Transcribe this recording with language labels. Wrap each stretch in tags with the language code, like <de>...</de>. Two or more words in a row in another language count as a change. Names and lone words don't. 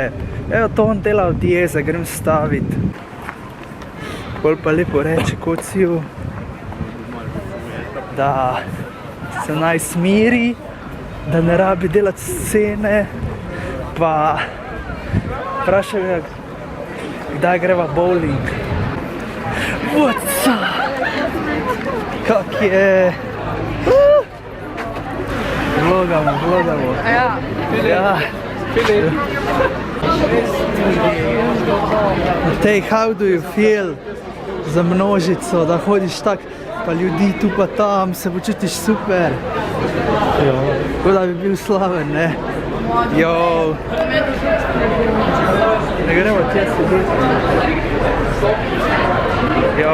<sl>Evo, to on dela od jeze, grem stavit. Pol pa lepo reče Kociju, da se naj smiri, da ne rabi delati scene, pa vprašaj ga, kdaj greva bowling.</sl> <en>What's up?</en> <sl>Kak je? Vlogamo. Ja. Ja. Matej,</sl> <en>how do you feel</en> <sl>za množico, da hodiš tak, pa ljudi tu pa tam, se počutiš super? Kot da bi bil slaven, ne? Jo. Ne gremo tja sedeti. Jo.</sl>